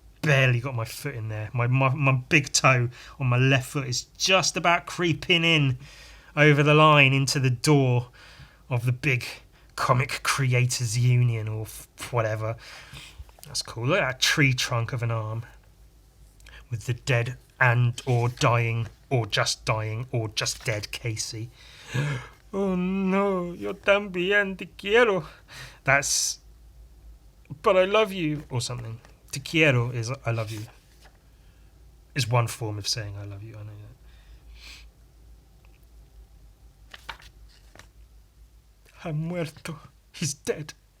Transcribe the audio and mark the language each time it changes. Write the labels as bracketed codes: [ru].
[en] Barely got my foot in there. My big toe on my left foot is just about creeping in over the line into the door of the big comic creators union or whatever. That's cool. Look at that tree trunk of an arm with the dead and or dying or just dead Casey. [es] Oh no, yo también te quiero. [en] That's, but I love you, or something. [es] Te quiero [en] is I love you. Is one form of saying I love you, I know that. [es] Ha muerto. [en] He's dead.